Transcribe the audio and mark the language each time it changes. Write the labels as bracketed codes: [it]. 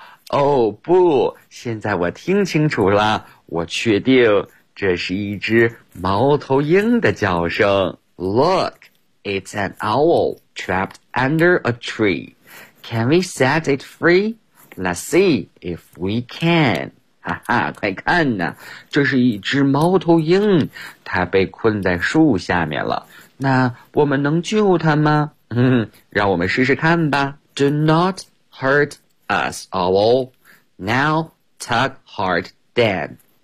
[zh] 哦，不，现在我听清楚了，我确定这是一只猫头鹰的叫声。 [en] Look, it's an owl trapped under a tree. Can we set it free? Let's see if we can. [zh] 哈哈，快看呐，这是一只猫头鹰，它被困在树下面了。那我们能救它吗？让我们试试看吧。 [en] Do not hurt us, owl. Now, tug hard, Dan.